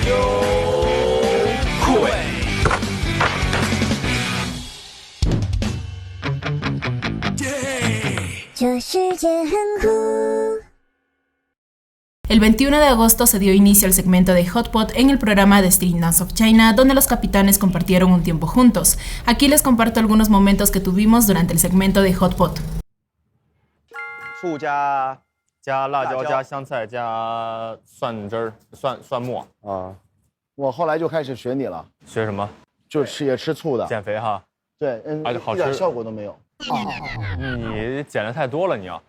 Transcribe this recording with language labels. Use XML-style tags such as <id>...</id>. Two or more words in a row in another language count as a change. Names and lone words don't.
<zh>酷伟。这世界很酷。</zh> <es>El 21 de agosto se dio inicio al segmento de Hot Pot en el programa de Street Dance of China, donde los capitanes compartieron un tiempo juntos. Aquí les comparto algunos momentos que tuvimos durante el segmento de Hot Pot.</es> <zh>醋加辣椒加香菜加蒜汁儿蒜末啊，我后来就开始学你了。学什么？就是也吃醋的。减肥哈。对，好吃，一点效果都没有。你减的太多了，你要。</zh>